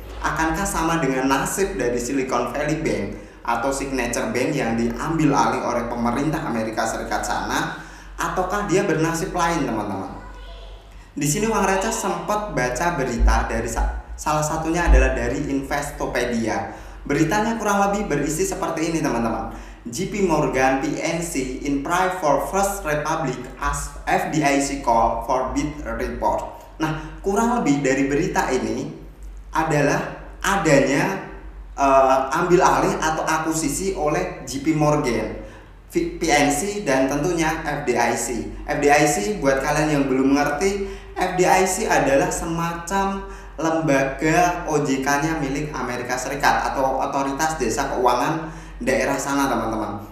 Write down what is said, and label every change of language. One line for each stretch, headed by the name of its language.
Indonesian: Akankah sama dengan nasib dari Silicon Valley Bank atau Signature Bank yang diambil alih oleh pemerintah Amerika Serikat sana, ataukah dia bernasib lain teman-teman? Di sini Uang Receh sempat baca berita dari salah satunya adalah dari Investopedia. Beritanya kurang lebih berisi seperti ini teman-teman.
English: JP Morgan PNC in prime for First Republic as FDIC call for bid report.
Indonesian: Nah, kurang lebih dari berita ini adalah adanya ambil alih atau akuisisi oleh JP Morgan, PNC, dan tentunya FDIC. FDIC buat kalian yang belum ngerti, FDIC adalah semacam lembaga OJK-nya milik Amerika Serikat atau Otoritas Jasa Keuangan daerah sana teman-teman.